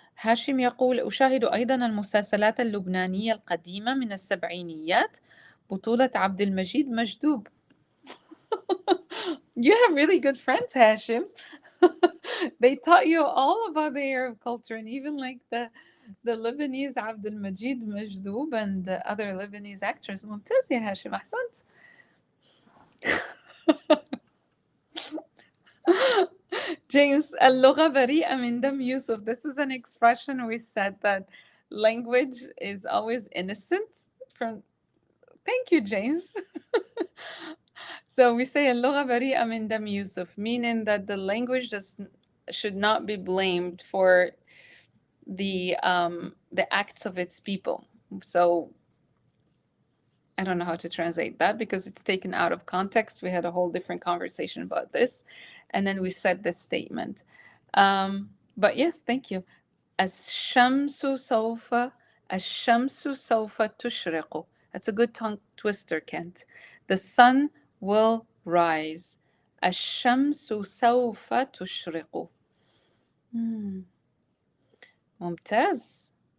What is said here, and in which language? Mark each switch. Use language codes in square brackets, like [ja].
[ar] هاشم يقول أشاهد أيضا المسلسلات اللبنانية القديمة من السبعينيات بطولة عبد المجيد مجدوب. [en] You have really good friends, Hashim. They taught you all about the Arab culture and even like the Lebanese Abdul Majid Majdoub and the other Lebanese actors. [ar] ممتاز يا هاشم أحسنت. James, اللغة بريئة من دم يوسف. [en] This is an expression we said that language is always innocent from. Thank you, James. So we say [ar] اللغة بريئة من دم يوسف, [en] meaning that the language should not be blamed for the acts of its people. So I don't know how to translate that because it's taken out of context. We had a whole different conversation about this, and then we said this statement. But yes, thank you. [ar] الشمس سوف الشمس سوف تشرق. [en] That's a good tongue twister, Kent. The sun will rise. [ar] الشمس سوف تشرق. ممتاز.